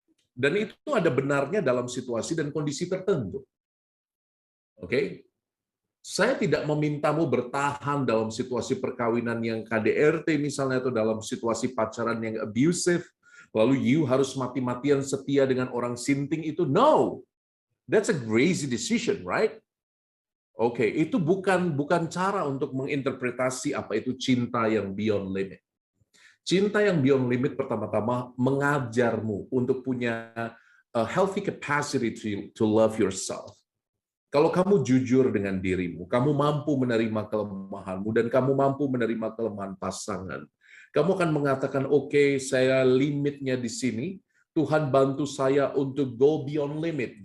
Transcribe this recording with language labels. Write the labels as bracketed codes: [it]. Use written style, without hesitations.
[id] Dan itu ada benarnya dalam situasi dan kondisi tertentu. Oke? Saya tidak memintamu bertahan dalam situasi perkawinan yang KDRT misalnya atau dalam situasi pacaran yang abusive, Lalu you harus mati-matian setia dengan orang sinting itu. [en] No, that's a crazy decision, right? [id] Oke, itu bukan cara untuk menginterpretasi apa itu cinta yang beyond limit. Cinta yang beyond limit pertama-tama mengajarmu untuk punya [en] a healthy capacity to love yourself. [id] Kalau kamu jujur dengan dirimu, kamu mampu menerima kelemahanmu, dan kamu mampu menerima kelemahan pasangan, kamu akan mengatakan, oke, saya limitnya di sini, Tuhan bantu saya untuk [en] go beyond limit.